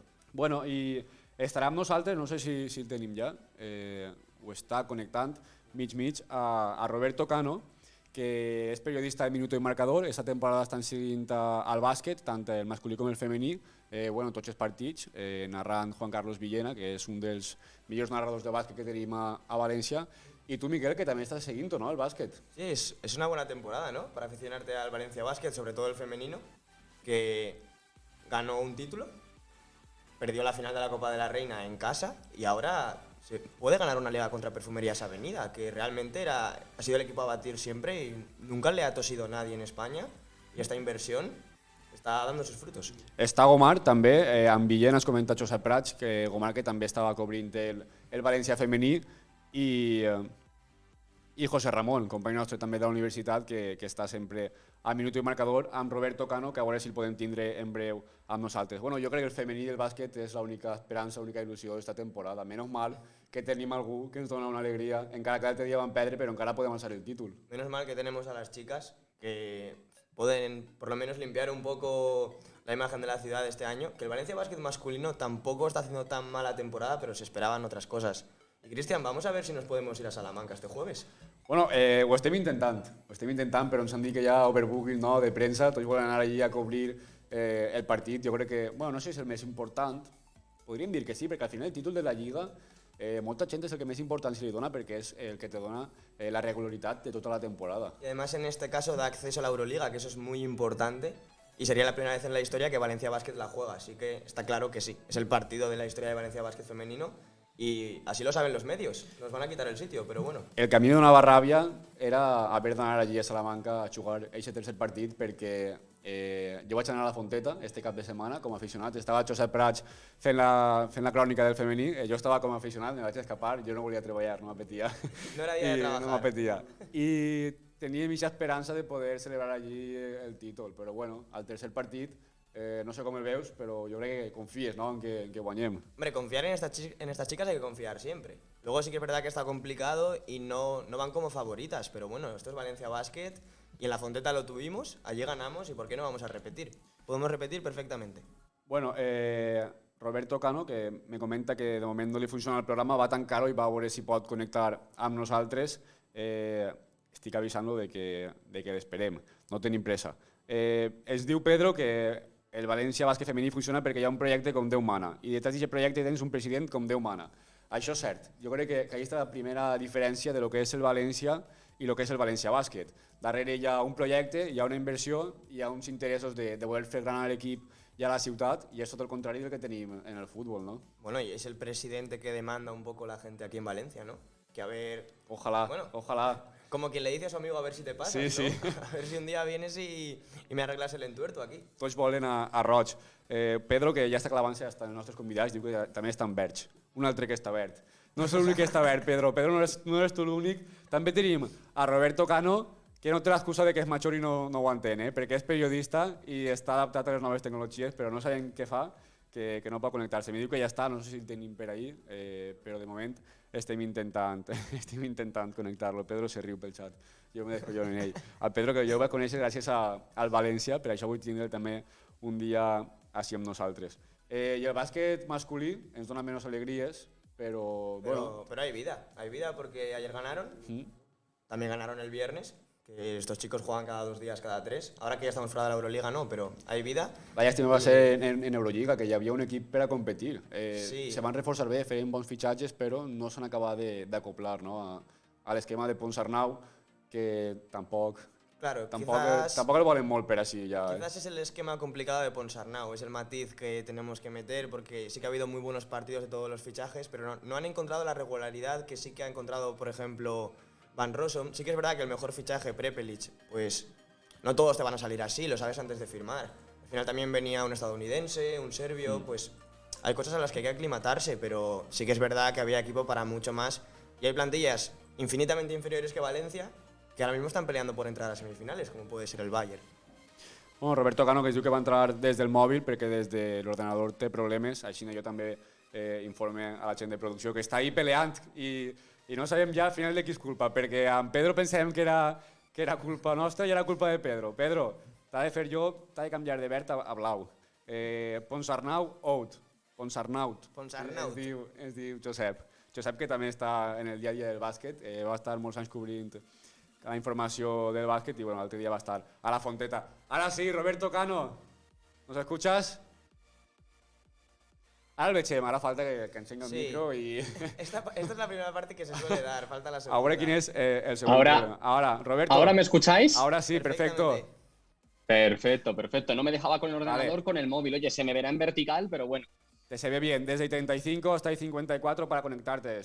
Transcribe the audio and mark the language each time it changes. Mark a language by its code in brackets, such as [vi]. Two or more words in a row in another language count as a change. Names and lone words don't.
[ca] Bueno, i estarà amb nosaltres, no sé si el tenim ja, ho està connectant mig a Roberto Cano, que és periodista de Minuto i Marcador. Esta temporada estan seguint al bàsquet, tant el masculí com el femení, tots els partits, narrant Juan Carlos Villena, que és un dels millors narradors de bàsquet que tenim a València. [es] Y tú, Miguel, que también estás siguiendo, ¿no?, el básquet. Sí, es una buena temporada, ¿no?, para aficionarte al Valencia Basket, sobre todo el femenino, que ganó un título, perdió la final de la Copa de la Reina en casa y ahora se puede ganar una liga contra Perfumerías Avenida, que realmente ha sido el equipo a batir siempre y nunca le ha tosido nadie en España, y esta inversión està dando sus frutos. [ca] Està Gomar també, amb Villena has comentat Josep Prats, que Gomar que també estava cobrint el València femení, i i José Ramon, company nostre també de la universitat, que està sempre a minut i marcador, amb Roberto Cano, que a veure si el podem tindre en breu amb nosaltres. Bueno, jo crec que el femení del bàsquet és l'única esperança, l'única il·lusió d'esta temporada. Menys mal que tenim algú que ens dona una alegria, encara que l'altre dia van perdre, però encara podem alçar el títol. [es] Menos mal que tenemos a las chicas que pueden por lo menos limpiar un poco la imagen de la ciudad este año, que el Valencia Basket masculino tampoco está haciendo tan mala temporada, pero se esperaban otras cosas. Y Cristian, vamos a ver si nos podemos ir a Salamanca este jueves. [ca] Bueno, ho estem intentant, però ens han dit que hi ha overbooking, no, de premsa, tots volen anar allí a cobrir el partit. Jo crec que, bueno, no sé si és el més important, podríem dir que sí, perquè al final el títol de la Lliga molta gent és el que més importància li dona perquè és el que te dona la regularitat de tota la temporada. [es] Y además en este caso da acceso a la Euroliga, que eso es muy importante. Y sería la primera vez en la historia que Valencia Basket la juega, así que está claro que sí. Es el partido de la historia de Valencia Basket femenino y así lo saben los medios. Nos van a quitar el sitio, pero bueno. [ca] El camí de Navarràbia era haver d'anar allí a Salamanca a jugar aquest tercer partit perquè jo vaig anar a la Fonteta este cap de setmana com a aficionat. Estava Josep Prats fent la crònica del femení. Jo estava com a aficionat, me vaig escapar, jo no volia treballar, no m'apetia. [es] No era dia de trabajar. [ca] No m'apetia. I tenia aquesta esperança de poder celebrar allí el títol, però bueno, al tercer partit no sé com el veus, però jo crec que confies, ¿no?, en que guanyem. [es] Hombre, confiar en estas chicas hay que confiar siempre. Luego sí que es verdad que está complicado y no van como favoritas, pero bueno, esto es Valencia Basket y en la Fonteta lo tuvimos, allí ganamos y ¿por qué no vamos a repetir? Podemos repetir perfectamente. [ca] Bueno, Roberto Cano, que me comenta que de moment no li funciona el programa, va tancar-ho i va veure si pot connectar amb nosaltres. Estic avisant-lo de que l'esperem, no tenim pressa. Es diu Pedro que el València Bàsquet femení funciona perquè hi ha un projecte com Déu mana i detrás d'aquest projecte tens un president com Déu mana. Això és cert. Jo crec que aquesta és la primera diferència de lo que és el València i el que és el València Bàsquet. Darrere hi ha un projecte, hi ha una inversió, hi ha uns interessos de voler fer gran a l'equip y a la ciutat, y es tot el contrari del que tenim en el fútbol, ¿no? [es] Bueno, y es el presidente que demanda un poco la gente aquí en Valencia, ¿no? Que a ver... Ojalá, bueno, ojalá. Como quien le dice a su amigo a ver si te pasa, sí, ¿no? Sí. A ver si un día vienes y me arreglas el entuerto aquí. [ca] Tots volen a Roig. Pedro, que ja està clavant-se hasta els nostres convidats, diu que també està en verge. Un altre que està verd. No és l'únic que està verd, Pedro. Pedro, no eres tu l'únic. També tenim a Roberto Cano, que no té l'excusa de que és major i no ho entén, perquè és periodista i està adaptat a les noves tecnologies, però no sabem què fa, que no pot connectar-se. Me diu que ja està, no sé si el tenim per ahí, però de moment estem intentant connectar-lo. Pedro se riu pel xat, jo me descollono en ell. El Pedro, que jo vaig conèixer gràcies al València, per això vull tindre també un dia així amb nosaltres. I el bàsquet masculí ens dona menys alegries, però... [es] Pero hay vida porque ayer ganaron, también ganaron el viernes, que estos chicos juegan cada 2 días, cada 3. Ahora que ya estamos fuera de la Euroliga, no, pero hay vida. [ca] La llàstima va ser en Eurolliga, que hi havia un equip per a competir. Sí. Se van reforçar bé, feien bons fitxatges, però no s'han acabat d'acoplar, ¿no?, a l'esquema de Ponsarnau, que tampoc el volen molt per així ja. [es] Quizás es el esquema complicado de Ponsarnau, es el matiz que tenemos que meter, porque sí que ha habido muy buenos partidos de todos los fichajes, pero no han encontrado la regularidad que sí que ha encontrado, por ejemplo, Van Rossum. Sí que es verdad que el mejor fichaje, Prepelic, pues no todos te van a salir así, lo sabes antes de firmar. Al final también venía un estadounidense, un serbio, pues hay cosas a las que hay que aclimatarse, pero sí que es verdad que había equipo para mucho más. Y hay plantillas infinitamente inferiores que Valencia, que ahora mismo están peleando por entrar a semifinales, como puede ser el Bayern. [ca] Bueno, Roberto Cano, que es diu que va entrar des del mòbil perquè des de l'ordenador té problemes, així jo també informe a la gent de producció que està ahí peleant i no sabem ja al final de qui és culpa, perquè amb Pedro pensàvem que era culpa nostra i era culpa de Pedro. Pedro, t'ha de fer jo, t'ha de canviar de verd a blau. Ponsarnau, out. Ponsarnaut. Es diu Josep. Josep, que també està en el dia a dia del bàsquet, va estar molts anys cobrint la informació del bàsquet i l'altre dia va estar a la Fonteta. Ara sí, Roberto Cano, [es] ¿nos escuchas? [ca] Ara el veiem, ara falta que encengui el micro i... [es] Esta es la primera parte que se suele dar, falta la segunda. Ahora quién es el segundo. Ahora, Roberto. ¿Ahora me escucháis? Ahora sí, perfecto. Perfecto. No me dejaba con el ordenador, con el móvil. Oye, se me verá en vertical, pero bueno. Se ve bien, desde 35 hasta 54 para conectarte.